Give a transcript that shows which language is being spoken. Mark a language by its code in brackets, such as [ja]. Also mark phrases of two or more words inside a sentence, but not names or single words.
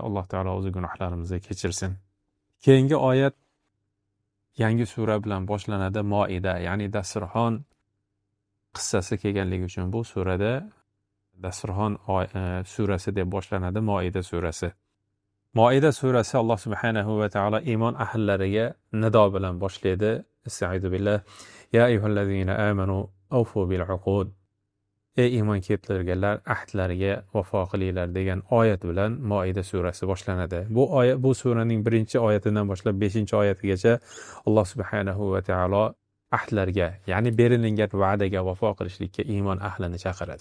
[uz] Alloh taolo o'z gunohlarimizni kechirsin. Keyingi oyat yangi sura bilan boshlanadi. Moida, ya'ni dasturxon qissasi kelganligi uchun bu surada dasturxon surasi deb boshlanadi. Moida surasi. Moida surasi Alloh [ar] سبحانه و تعالى [uz] iymon ahllariga nido bilan boshlaydi. [ar] أستعيذ بالله. يا أيها الذين آمنوا أوفوا بالعقود. [uz] Ey iymon keltirganlar, ahdlariga vafo qilinglar degan oyat bilan Moida surasi boshlanadi. Bu suraning 1-oyatidan boshlab 5-oyatigacha Alloh [ar] سبحانه و تعالى [uz] ahdlarga, ya'ni berilgan va'daga vafo qilishlikka iymon ahlini chaqiradi.